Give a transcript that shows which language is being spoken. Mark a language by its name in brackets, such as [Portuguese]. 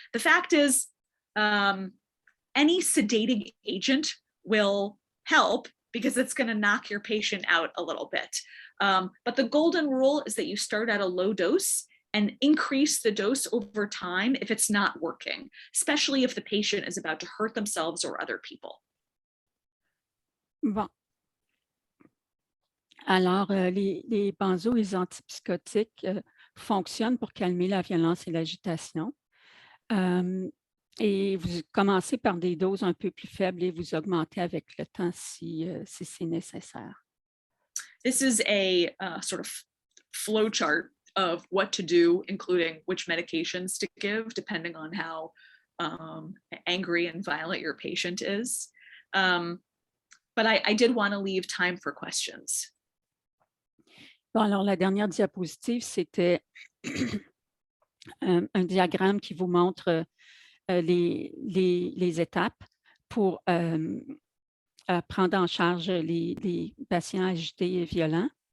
[English] The fact is, any sedating agent will help because it's going to knock your patient out a little bit. But the golden rule is that you start at a low dose and increase the dose over time if it's not working, especially if the patient is about to hurt themselves or other people. [French] Bon. Alors, les benzos et les antipsychotiques fonctionnent pour calmer la violence et l'agitation. Et vous commencez par des doses un peu plus faibles et vous augmentez avec le temps si c'est nécessaire. [English] This is a sort of flow chart of what to do, including which medications to give, depending on how angry and violent your patient is. But I did want to leave time for questions. [French] Bon, alors la dernière diapositive, c'était un diagramme qui vous montre les étapes pour prendre en charge les patients agités et violents.